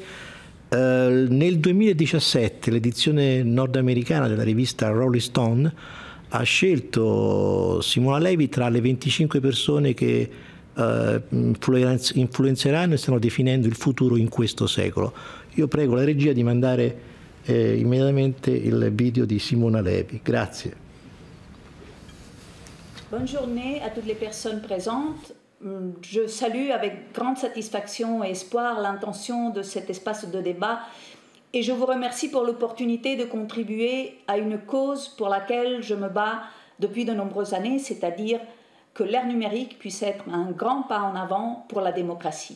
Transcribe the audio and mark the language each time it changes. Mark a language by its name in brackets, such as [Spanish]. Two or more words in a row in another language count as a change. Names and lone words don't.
[Italian] Nel 2017 l'edizione nordamericana della rivista Rolling Stone ha scelto Simona Levi tra le 25 persone che influenzeranno e stanno definendo il futuro in questo secolo. Io prego la regia di mandare immediatamente il video di Simona Levi. Grazie. [French] Bonne journée à toutes les personnes présentes. Je salue avec grande satisfaction et espoir l'intention de cet espace de débat et je vous remercie pour l'opportunité de contribuer à une cause pour laquelle je me bats depuis de nombreuses années, c'est-à-dire que l'ère numérique puisse être un grand pas en avant pour la démocratie.